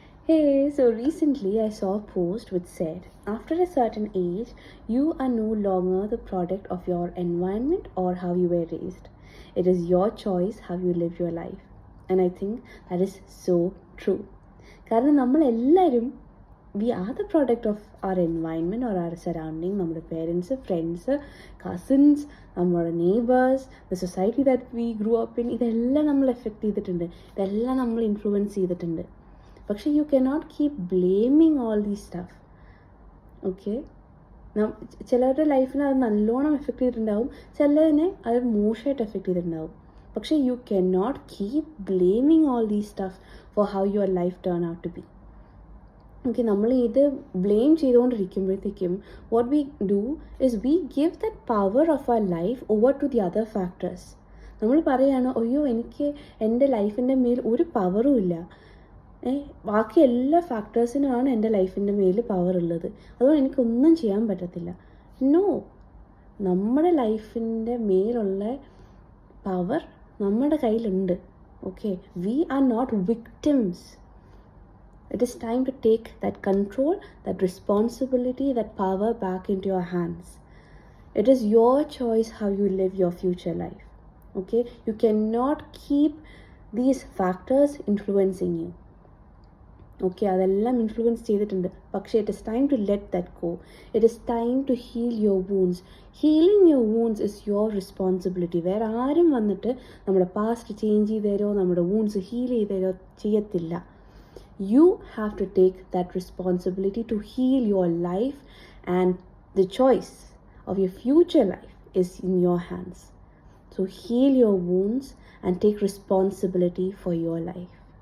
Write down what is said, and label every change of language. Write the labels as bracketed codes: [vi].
[en] Hey, so recently I saw a post which said, after a certain age, you are no longer the product of your environment or how you were raised. It is your choice how you live your life. And I think that is so true. [ml] കാരണം നമ്മളെല്ലാവരും [en] We are the product of our environment or our surrounding. [ml] നമ്മുടെ parents, friends, cousins, നമ്മുടെ neighbours, [en] the society that we grew up in, [ml] ഇതെല്ലാം നമ്മൾ effect ചെയ്തിട്ടുണ്ട്, ഇതെല്ലാം നമ്മൾ influence ചെയ്തിട്ടുണ്ട്. പക്ഷേ [en] You cannot keep blaming all these stuff. [ml] Okay, ചിലരുടെ ലൈഫിനെ അത് നല്ലോണം എഫക്റ്റ് ചെയ്തിട്ടുണ്ടാവും, ചിലതിനെ അത് മോശമായിട്ട് എഫക്റ്റ് ചെയ്തിട്ടുണ്ടാവും. [en] പക്ഷേ you cannot keep blaming all these stuff for how your life turn out to be. Okay, [ml] നമ്മൾ ഇത് blame ചെയ്തുകൊണ്ടിരിക്കുമ്പോഴത്തേക്കും [en] What we do is we give that power of our life over to the other factors. [ml] നമ്മൾ പറയുകയാണ്, അയ്യോ എനിക്ക് എൻ്റെ ലൈഫിൻ്റെ മേൽ ഒരു പവറും ഇല്ല, ബാക്കി എല്ലാ ഫാക്ടേഴ്സിനുമാണ് എൻ്റെ ലൈഫിൻ്റെ മേൽ പവർ ഉള്ളത്, അതുകൊണ്ട് എനിക്കൊന്നും ചെയ്യാൻ പറ്റത്തില്ല. നോ, നമ്മുടെ ലൈഫിൻ്റെ മേലുള്ള പവർ നമ്മുടെ കയ്യിലുണ്ട്. [en] Okay, we are not victims. It is time to take that control, that responsibility, that power back into your hands. It is your choice how you live your future life. Okay, you cannot keep these factors influencing you. Okay, [ml] അതെല്ലാം influence ചെയ്തിട്ടുണ്ട്, പക്ഷേ [en] It is time to let that go. It is time to heal your wounds. Healing your wounds is your responsibility. [ml] വേറെ ആരും വന്നിട്ട് നമ്മുടെ past change ചെയ്ത് തരോ, നമ്മുടെ വൂൺസ് ഹീൽ ചെയ്ത് തരോ ചെയ്യത്തില്ല. [en] You have to take that responsibility to heal your life, and the choice of your future life is in your hands. So heal your wounds and take responsibility for your life.